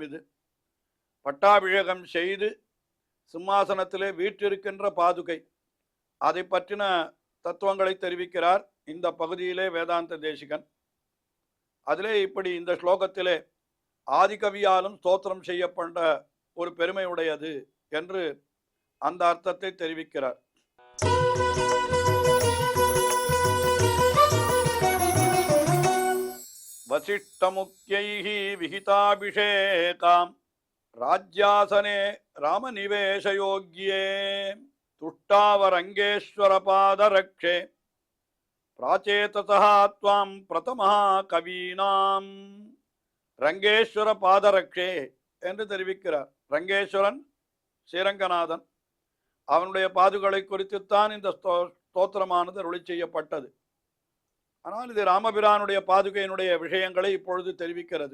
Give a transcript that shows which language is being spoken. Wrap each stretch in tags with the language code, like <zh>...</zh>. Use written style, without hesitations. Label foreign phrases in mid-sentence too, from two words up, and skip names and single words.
<ta>இது பட்டாபிஷேகம் செய்து சிம்மாசனத்திலே வீற்றிருக்கின்ற பாதுகை, அதை பற்றின தத்துவங்களை தெரிவிக்கிறார் இந்த பகுதியிலே வேதாந்த தேசிகன். அதிலே இப்படி இந்த ஸ்லோகத்திலே ஆதிகவியாலும் ஸ்தோத்திரம் செய்யப்பட்ட ஒரு பெருமையுடையது என்று அந்த அர்த்தத்தை தெரிவிக்கிறார்.</ta> <sa>वसिष्ठमुख्यैः विहिताभिषेकां राज्यासने रामनिवेशयोग्ये तुष्टावरङ्गेश्वरपादरक्षे प्राचेतसः त्वां प्रथमः कवीनां रङ्गेश्वर पादरक्षे</sa> <ta>என்று தெரிவிக்கிறார். ரங்கேஸ்வரன் ஸ்ரீரங்கநாதன், அவனுடைய பாதுகளை குறித்துத்தான் இந்த ஸ்தோத்திரமானது அருளி செய்யப்பட்டது. ஆனால் இது ராமபிரானுடைய பாதுகையினுடைய விஷயங்களை இப்பொழுது தெரிவிக்கிறது.</ta>